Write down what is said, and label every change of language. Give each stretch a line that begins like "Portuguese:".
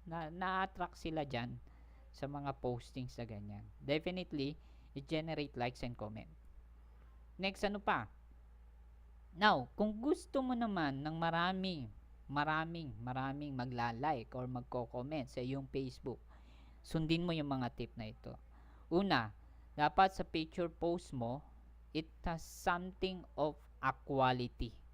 Filipino: Na-attract sila dyan sa mga postings na ganyan.
English: Definitely, it generate likes and comment.
Filipino: Next, ano pa? Now, kung gusto mo naman ng maraming maraming magla-like or magko-comment sa iyong Facebook. Sundin mo yung mga tip na ito. Una, dapat sa picture post mo,
English: it has something of a quality.